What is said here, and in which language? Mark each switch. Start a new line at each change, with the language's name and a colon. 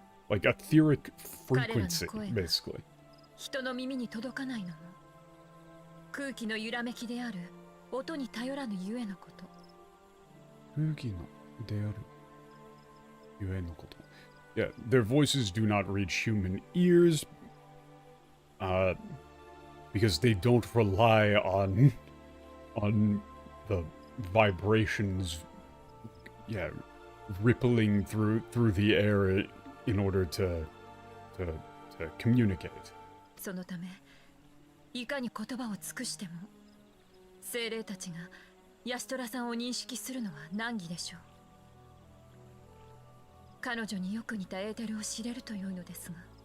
English: Like etheric frequency, basically.
Japanese: 人の耳に届かないのも、空気の揺らめきである音に頼らぬゆえのこと。空気のである。
English: Yeah, their voices do not reach human ears, because they don't rely on the vibrations, yeah, rippling through the air in order to communicate.
Japanese: そのためいかに言葉を尽くしても精霊たちがヤシトラさんを認識するのは難儀でしょう。彼女によく似たエーテルを知れると良いのですが。